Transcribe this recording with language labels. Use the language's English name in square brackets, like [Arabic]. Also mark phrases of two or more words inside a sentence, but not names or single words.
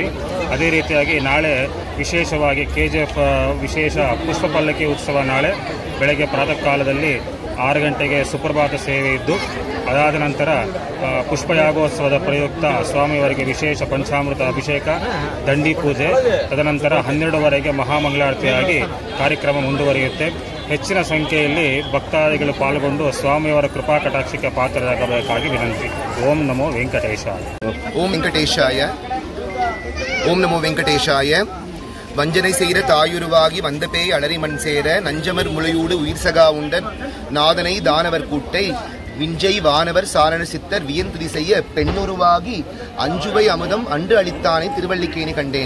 [Kannada] ಅದೇ ರೀತಿಯಾಗಿ ನಾಳೆ ವಿಶೇಷವಾಗಿ KGF ವಿಶೇಷ ಪುಷ್ಪ ಪಲ್ಲಕ್ಕಿ ಉತ್ಸವ ನಾಳೆ ಬೆಳಗ್ಗೆ ಪ್ರಾತಃ ಕಾಲದಲ್ಲಿ 6 ಗಂಟೆಗೆ ಸುಪ್ರಭಾತ ಸೇವೆ ಇದ್ದು ಅದಾದ ನಂತರ ಪುಷ್ಪಯಾಗೋತ್ಸವದ ಪ್ರಯುಕ್ತ ಸ್ವಾಮಿಯವರಿಗೆ ವಿಶೇಷ ಪಂಚಾಮೃತ ಅಭಿಷೇಕ, ದಂಡಿ ಪೂಜೆ, ತದನಂತರ 12ವರೆಗೆ ಮಹಾಮಂಗಳಾರತಿಯಾಗಿ ಕಾರ್ಯಕ್ರಮ ಮುಂದುವರಿಯುತ್ತೆ. ಹೆಚ್ಚಿನ ಸಂಖ್ಯೆಯಲ್ಲಿ ಭಕ್ತಾದಿಗಳು ಪಾಲ್ಗೊಂಡು ಸ್ವಾಮಿಯವರ ಕೃಪಾ ಕಟಾಕ್ಷಕ್ಕೆ ಪಾತ್ರರಾಗಬೇಕಾಗಿ ವಿನಂತಿ. [Sanskrit] ಓಂ ನಮೋ ವೆಂಕಟೇಶಾಯ. ಓಂ ವೆಂಕಟೇಶಾಯ. ओम् नमो वेङ्कटेशाय. [Tamil] வஞ்சனை செய்கிற தாயுருவாகி வந்தபேய் அலறி மண் சேர நஞ்சமர் முளையூடு உயிர் சகா உண்டன் நாதனை தானவர் கூட்டை விஞ்சை வானவர் சாரண சித்தர் வியந்துதி செய்ய பெண்ணுருவாகி அஞ்சுவை அமுதம் அன்று அளித்தானே திருவள்ளிக்கேணி கண்டேனே.